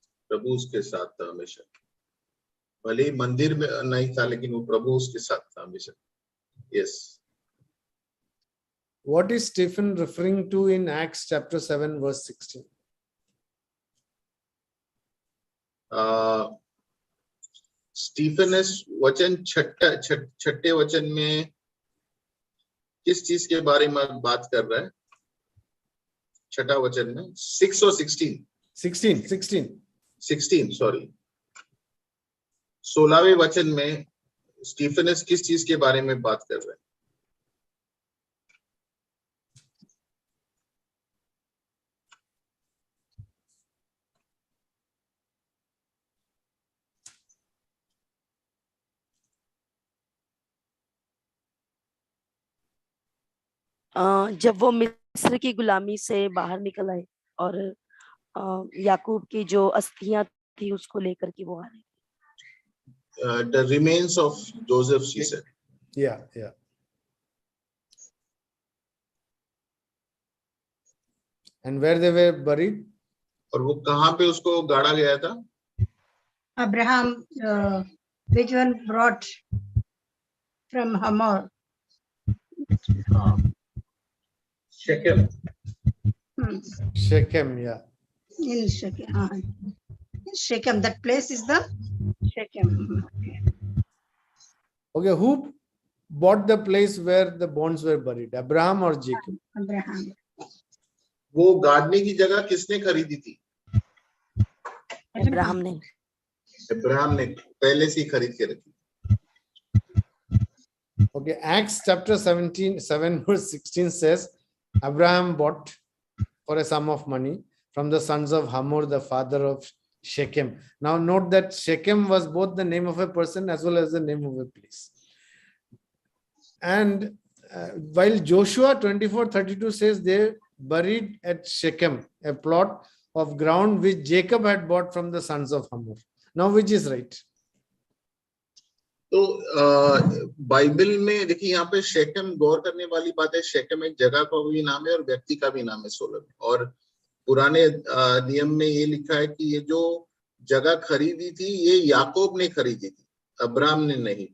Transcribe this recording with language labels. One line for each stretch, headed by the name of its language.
Hindi: प्रभु उसके साथ था हमेशा, भले ही मंदिर में नहीं था, लेकिन वो प्रभु उसके साथ था हमेशा.
English: Yes. What is Stephen referring to in Acts chapter 7 verse 16?
Hindi: Stephens वचन छठे वचन में किस चीज के बारे में बात कर रहा है? छठा वचन में 6 और 16 सॉरी 16वें वचन में स्टीफनस किस चीज के बारे में बात कर रहा है? जब वो मिस्र की गुलामी से बाहर निकल आए और याकूब की जो अस्थियां थी उसको लेकर के वो आ रहे.
English: The remains of Joseph, she said. Yeah. And where they were buried?
Hindi: और वो कहाँ पे उसको गाड़ा गया था?
English: Abraham, which one brought from Hamor? Shechem. Shechem, yeah. In Shechem. Shechem, that place is the Shechem. Okay, who bought the place where the bones were buried? Abraham or Jacob? Abraham.
Hindi: वो गाड़ने की जगह किसने खरीदी थी? Abraham ने. Abraham ने पहले से ही खरीद के रखी.
English: Okay, Acts chapter 7 verse 16 says, Abraham bought for a sum of money from the sons of Hamor, the father of Shechem. Now note that Shechem was both the name of a person as well as the name of a place. And while Joshua 24:32 says they buried at Shechem, a plot of ground which Jacob had bought from the sons of Hamor. Now which is right?
Hindi: तो Bible में देखिए यहाँ पे शेकम, गौर करने वाली बात है, शेकम एक जगह का भी नाम है और व्यक्ति का भी नाम है सोलम। और पुराने नियम में ये लिखा है कि ये जो जगह खरीदी थी ये याकूब ने खरीदी थी, अब्राम ने नहीं।